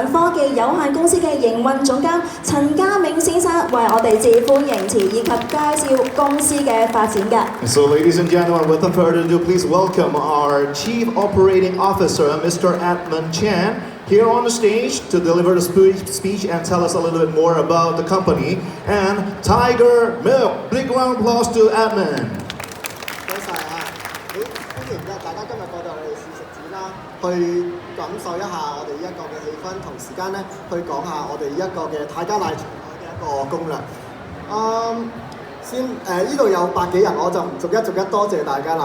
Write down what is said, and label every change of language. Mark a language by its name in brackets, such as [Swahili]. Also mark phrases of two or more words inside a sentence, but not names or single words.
[Cantonese] 長科技有限公司嘅營運總監陳家銘先生為我哋致歡迎辭以及介紹公司嘅發展嘅。 [English] So, ladies and gentlemen, without further ado, please welcome our Chief Operating Officer, Mr. Edmund Chan, here on the stage to deliver the speech and tell us a little bit more about the company and Tiger Milk. Big round of applause to Edmund. [Cantonese] 多謝啊！歡迎大家今日過到我哋試食展啦，去感受一下我哋一個嘅氣氛，同時間咧去講下我哋一個嘅泰加奶場嘅一個攻略。呢度有百幾人，我就唔逐一多謝大家啦。